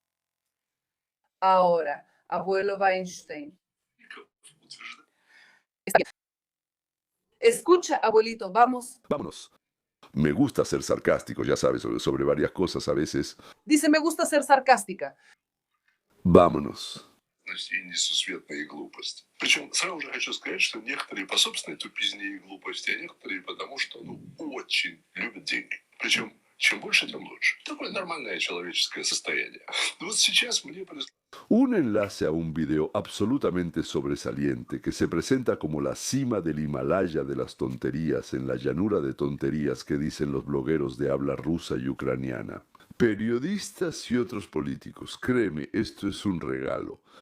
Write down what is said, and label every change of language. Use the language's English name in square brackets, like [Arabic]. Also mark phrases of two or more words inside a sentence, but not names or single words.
[Spanish] Ahora, abuelo Weinstein. Escucha, abuelito, vamos. Vámonos. Me gusta ser sarcástico, ya sabes, sobre varias cosas a veces. Dice, me gusta ser sarcástica. Vámonos. [Russian] И несусветные глупости. Причем сразу же хочу сказать, что некоторые по собственной тупизне и глупости, а некоторые потому, что очень любят деньги. Причем чем больше, тем лучше. Такое нормальное человеческое состояние. Но вот сейчас мне [Spanish] Un enlace a un video absolutamente sobresaliente que se presenta como la cima del Himalaya de las tonterías en la llanura de tonterías que dicen los blogueros de habla rusa y ucraniana. Periodistas y otros políticos, créeme, esto es un regalo.